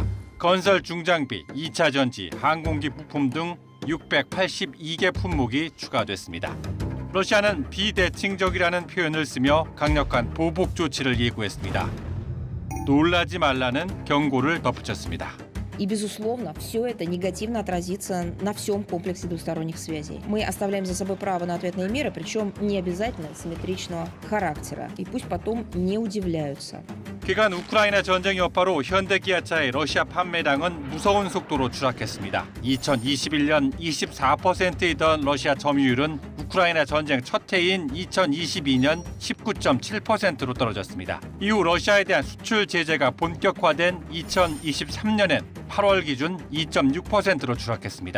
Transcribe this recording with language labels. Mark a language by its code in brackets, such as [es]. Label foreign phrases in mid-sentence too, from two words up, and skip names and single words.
[ko] 건설 중장비, 2차 전지, 항공기 부품 등 682개 품목이 추가됐습니다. 러시아는 비대칭적이라는 표현을 쓰며 강력한 보복 조치를 예고했습니다. 놀라지 말라는 경고를 덧붙였습니다. [ru] И, безусловно, все это негативно отразится на всем комплексе двусторонних связей. Мы оставляем за собой право на ответные меры, причем не обязательно симметричного характера. И пусть потом не удивляются. [ko] 그간 우크라이나 전쟁 여파로 현대기아차의 러시아 판매량은 무서운 속도로 추락했습니다. 2021년 24%이던 러시아 점유율은 우크라이나 전쟁 첫 해인 2022년 19.7%로 떨어졌습니다. 이후 러시아에 대한 수출 제재가 본격화된 2023년엔 8월 기준 2.6%로 추락했습니다.